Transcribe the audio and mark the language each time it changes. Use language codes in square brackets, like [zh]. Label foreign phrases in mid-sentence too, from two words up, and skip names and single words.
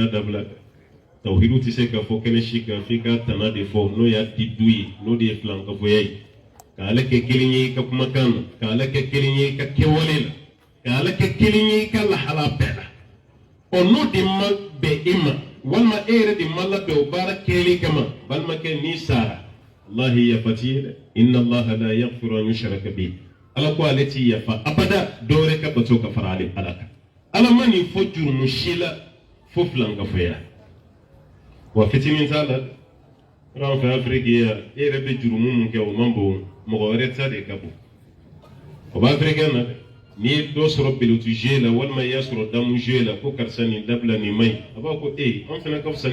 [bm] dabila tawhidu tɛ se ka fɔ kɛnɛ si kan f'i ka tana de fɔ n'o y'a di du ye n'o de ye filankafoya ye ka ala kɛ kelen ye i ka kumakan na ka ala kɛ kelen ye i ka kɛwale la ka ala kɛ kelen ye i ka lahala bɛɛ la n'o de ma bɛn e ma walima e yɛrɛ de ma labɛn o baara kɛlen kama balimakɛ n'i sara wallahi yafa t'i ye dɛ [ar] إن الله لا يغفر أن يشرك به [bm] ala ko ale t'i yafa abada dɔ wɛrɛ ka bato ka fara ale ala kan ala ma nin fɔ jurumu si la fo filankafoya wa fitinin t'a la an fɛ afiriki yan e yɛrɛ bɛ jurumu mun kɛ o man bon mɔgɔ wɛrɛ ta de ka bon o b'a afirikɛn na dɛ n'i ye dɔ sɔrɔ belotu jeu la walima i y'a sɔrɔ damu jeu la ko karisa nin dabila nin man ɲi a b'a ko an fana ka fisa